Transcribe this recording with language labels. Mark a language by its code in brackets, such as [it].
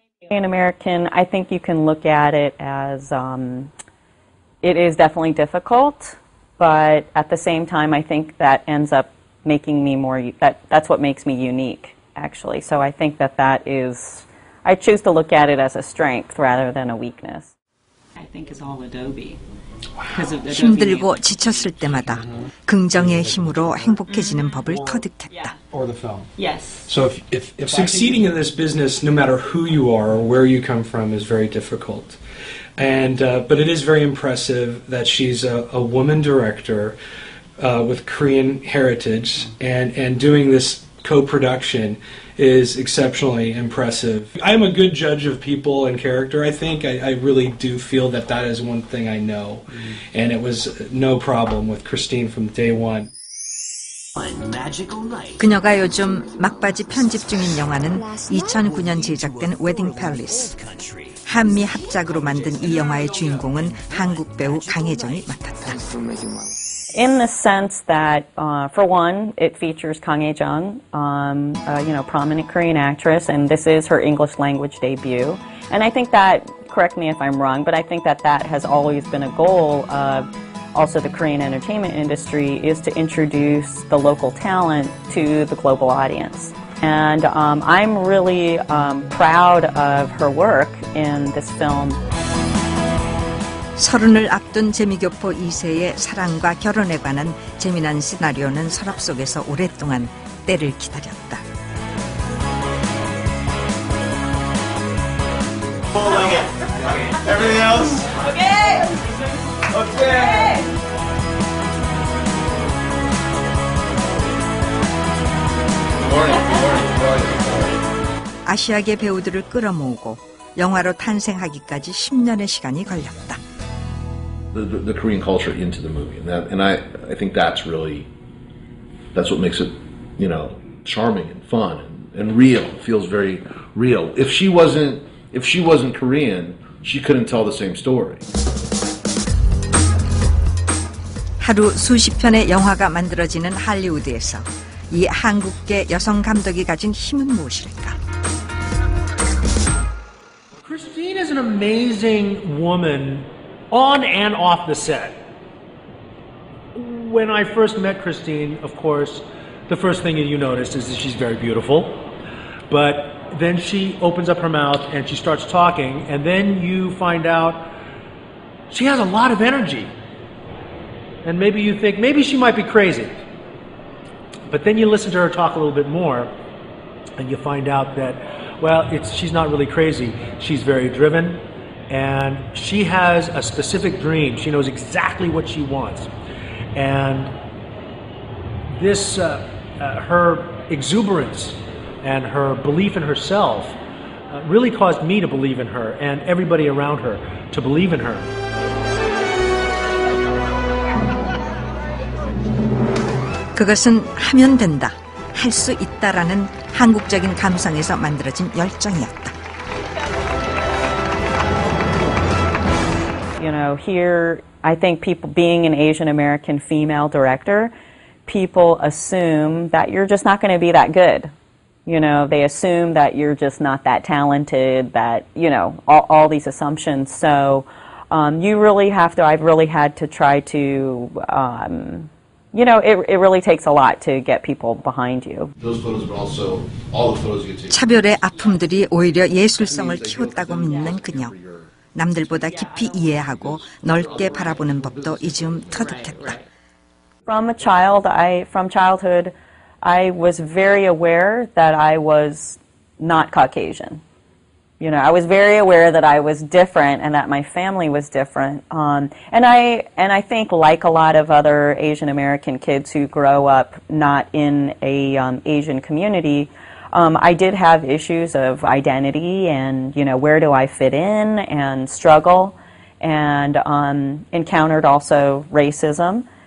[en] In American, I think you can look at it as it is definitely difficult, but at the same time, I think that ends up making me more, that's what makes me unique, actually. So I think that is, I choose to look at it as a strength rather than a weakness. I think is all Adobe. [ko] 힘들고 지쳤을 때마다 긍정의 힘으로 행복해지는 법을 터득했다. [en] Or the film. Yes. So if succeeding in this business, no matter who you are or where you come from, is very difficult. And but it is very impressive that she's a woman director with Korean heritage, and doing this co-production is exceptionally impressive. I'm a good judge of people and character, I think. I really do feel that is one thing I know. And it was no problem with Christine from day one. [ko] 그녀가 요즘 막바지 편집 중인 영화는 2009년 제작된 웨딩 팰리스. 한미 합작으로 만든 이 영화의 주인공은 한국 배우 강혜정이 맡았다. [en] In the sense that, for one, it features Kang Hae-jung, prominent Korean actress, and this is her English language debut. And I think that, correct me if I'm wrong, but I think that has always been a goal of also the Korean entertainment industry, is to introduce the local talent to the global audience. And I'm really proud of her work in this film. [ko] 서른을 앞둔 재미교포 2세의 사랑과 결혼에 관한 재미난 시나리오는 서랍 속에서 오랫동안 때를 기다렸다. [en] Everything else? Okay. Okay. [ko] 아시아계 배우들을 끌어모으고 영화로 탄생하기까지 10년의 시간이 걸렸다. [en] The Korean culture into the movie, and I think that's what makes it, charming and fun and real. It feels very real. If she wasn't Korean, she couldn't tell the same story. [ko] 하루 수십 편의 영화가 만들어지는 할리우드에서 이 한국계 여성 감독이 가진 힘은 무엇일까? [en] Christine is an amazing woman on and off the set. When I first met Christine, of course, the first thing you notice is that she's very beautiful. But then she opens up her mouth and she starts talking, and then you find out she has a lot of energy. And maybe you think, maybe she might be crazy. But then you listen to her talk a little bit more, and you find out that, well, she's not really crazy. She's very driven, and she has a specific dream. She knows exactly what she wants. And this, her exuberance and her belief in herself really caused me to believe in her and everybody around her to believe in her. [ko] 그것은 하면 된다, 할 수 있다라는 한국적인 감성에서 만들어진 열정이었다. [en] Here, I think people, being an Asian American female director, people assume that you're just not going to be that good. They assume that you're just not that talented, that, all these assumptions. So you really have to, I've really had to try to, you know, it really takes a lot to get people behind you. Those photos, but also all the photos you get taken. [ko] 차별의 아픔들이 오히려 예술성을 키웠다고 믿는 그녀. 남들보다 깊이 이해하고 넓게 바라보는 법도 이즈음 터득했다. [en] From childhood, I was very aware that I was not Caucasian. You know, I was very aware that I was different and that my family was different. And I think, like a lot of other Asian American kids who grow up not in a Asian community, I did have issues of identity and, you know, where do I fit in, and struggle, and encountered also racism.